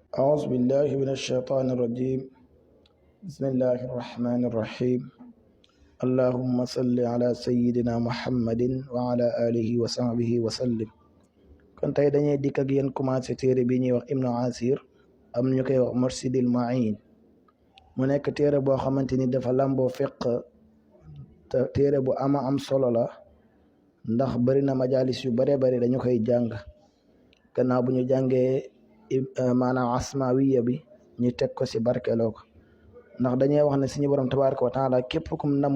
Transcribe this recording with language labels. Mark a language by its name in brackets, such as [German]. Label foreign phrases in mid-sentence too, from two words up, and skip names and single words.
[Arabic] أعوذ بالله من الشيطان الرجيم. بسم الله الرحمن الرحيم. اللهم صل على سيدنا محمد وعلى آله وصحبه وسلم. [Wolof] kon tey dañuy dikk ak yéen commencé téere bi ñuy wax Ibnu Asir am ñu koy wax Mursidil Ma'in mu nekk téere boo xamante ni dafa lamboo fiq te téere bu ama am solo la ndax bari na majalis yu bare bari dañu koy jàng gannaaw bu ñu jàngee maanaam asmawiya bi ñu teg ko ci barkeloo ko ndax dañuy wax ne suñu borom [Arabic] تبارك وتعالى [Wolof] képp kum namm